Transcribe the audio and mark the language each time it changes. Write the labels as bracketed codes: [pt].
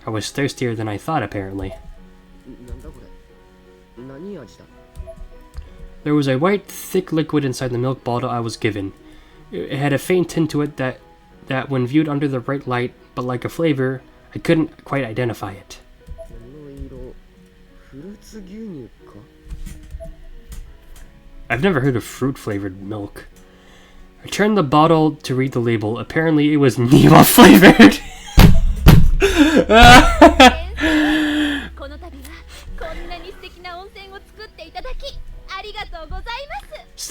[en] I was thirstier than I thought, apparently. [ja] なんだこれ。何味だ。 [en] There was a white, thick liquid inside the milk bottle I was given. It had a faint tint to it that when viewed under the bright light, but like a flavor, I couldn't quite identify it. [ja] この色フルーツ牛乳か [en] I've never heard of fruit-flavored milk. I turned the bottle to read the label. Apparently it was Nima flavored. [ja] この度はこんなに素敵な温泉を作っていただきありがとうございます